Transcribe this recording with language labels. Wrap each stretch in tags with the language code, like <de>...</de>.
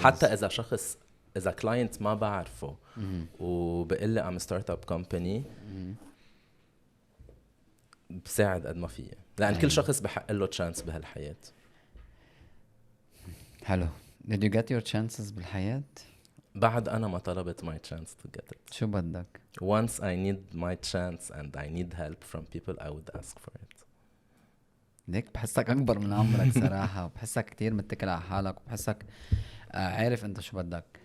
<ar>حتى اذا client ما بعرفه وبقول لي</ar> <en>I'm a startup company</en> <ar>بساعد قد ما فيه، لان كل شخص بحق له تشانس بهالحياة. حلو.</ar> <en>Did you get your chances</en> <ar>بالحياة؟ بعد انا ما طلبت</ar> <en>my chance to get it.</en> <ar>شو بدك؟</ar> <en>Once I need my chance and I need help from people I would ask for it.</en> <ar>ليك بحسك اكبر من عمرك صراحة، وبحسك كتير متكل على حالك، وبحسك عارف انت شو بدك.</ar>